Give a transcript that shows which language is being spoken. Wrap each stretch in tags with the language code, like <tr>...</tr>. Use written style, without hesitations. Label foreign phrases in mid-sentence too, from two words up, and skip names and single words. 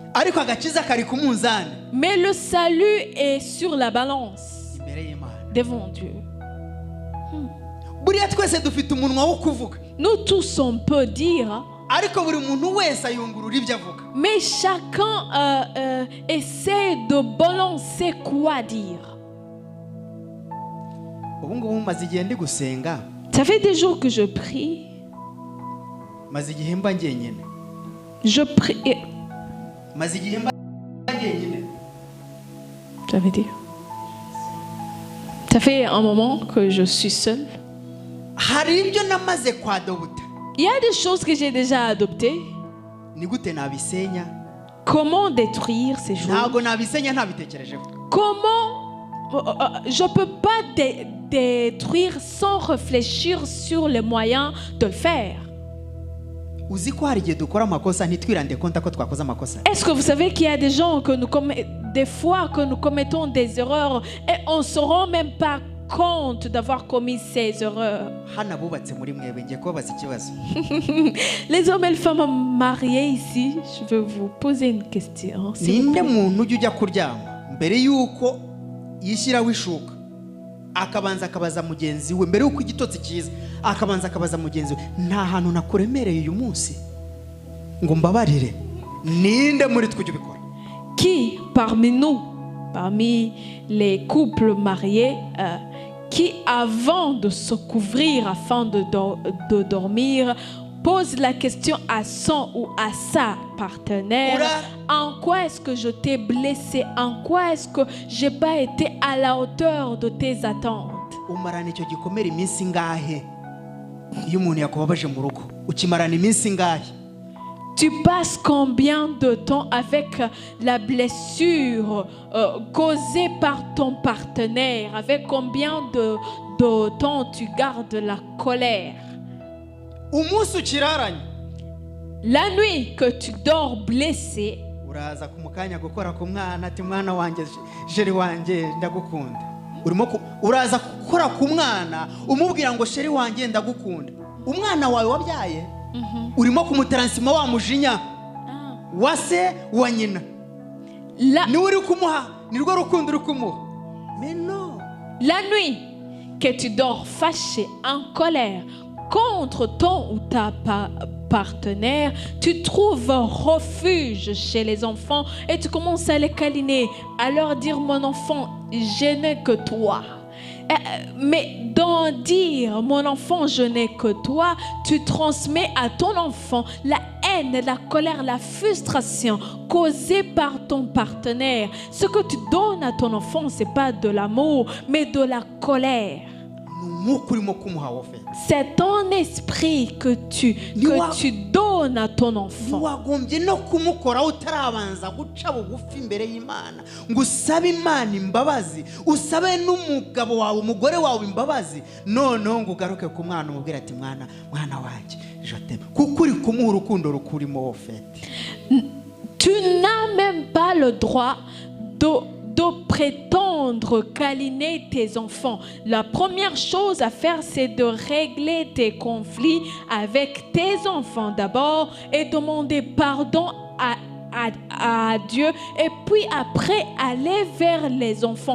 <fr>Mais le salut est sur la balance devant Dieu. Nous tous, on peut dire, mais chacun essaie de balancer quoi dire.</fr> <rw>ubu ngubu maze igihe ndi gusenga,</rw> <fr>Ça fait des jours que je prie.</fr> <rw>maze igihe mba njyenyine,</rw> <fr>Je prie.</fr> <rw>maze igihe mba njyenyine.</rw> <fr>Ça veut dire. Ça fait un moment que je suis seule.</fr> <rw>Hari ibyo namaze kwadobuta,</rw> <fr>Il y a des choses que j'ai déjà adoptées.</fr> <rw>ni gute nabisenya?</rw> <fr>Comment détruire ces choses?</fr> <rw>Ntabwo nabisenya ntabitekerejeho.</rw> <fr>Comment je ne peux pas détruire sans réfléchir sur les moyens de le faire.</fr> <rw>Uzi ko hari igihe dukora amakosa ntitwirande konta ko twakoze amakosa.</rw> <fr>Est-ce que vous savez qu'il y a des gens que des fois que nous commettons des erreurs et on ne se rend même pas compte d'avoir commis ces erreurs?</fr> <rw>Hano abubatse muri mwebwe ngiye kubabaza ikibazo.</rw> <fr>Les hommes et les femmes mariés ici, je vais vous poser une question.</fr> <rw>Ninde muntu ujya kuryama mbere yuko yishyiraho ishuka akabanza akabaza mugenzi we, mbere yuko igitotsi cyiza akabanza akabaza mugenzi we, nta hantu nakuremereye uyu munsi ngo mbabarire? Ninde muri twe ujya ubikora?</rw> <fr>Qui parmi nous, parmi les couples mariés, qui avant de se couvrir afin de dormir, pose la question à son ou à sa partenaire: en quoi est-ce que je t'ai blessé? En quoi est-ce que je n'ai pas été à la hauteur de tes attentes?</fr> <rw>Umarana icyo gikomere iminsi ngahe? Iyo umuntu yakubabaje mu rugo ukimarana iminsi ngahe?</rw> <fr>Tu passes combien de temps avec la blessure causée par ton partenaire? Avec combien de temps tu gardes la colère?</fr> <rw>Umunsi ukiraranye,</rw> <fr>La nuit que tu dors blessé,</fr> <rw>uraza ku mukanya gukora ku mwana ati mwana wanjye jeri wanjye ndagukunda. Uraza gukora ku mwana umubwira ngo sheri wanjye ndagukunda. Umwana wawe wabyaye urimo kumutaransima wa mujinya wa se wa nyina, ni uri kumuha, ni rwo rukundo uri kumuha.</rw> <fr>Mais non, la nuit que tu dors fâché, en colère contre ton ou ta partenaire, tu trouves un refuge chez les enfants et tu commences à les câliner, à leur dire: mon enfant, je n'ai que toi. Mais dans dire mon enfant, je n'ai que toi, tu transmets à ton enfant la haine, la colère, la frustration causée par ton partenaire. Ce que tu donnes à ton enfant, ce n'est pas de l'amour, mais de la colère. C'est ton esprit que tu donnes à ton enfant.</fr> <rw>wagombye no kumukora utarabanza guca bugufi imbere y'Imana ngo usabe Imana imbabazi, usabe n'umugabo wawe, umugore wawe imbabazi, noneho ngo ugaruke ku mwana umubwira ati mwana wanjye</rw> <fr>je t'aime,</fr> <rw>kuko uri kumuha urukundo rukurimo ofete.</rw> <fr>Tu n'as même pas le droit de prétendre câliner tes enfants. La première chose à faire, c'est de régler tes conflits avec tes enfants d'abord et demander pardon à Dieu, et puis après aller vers les enfants.</fr>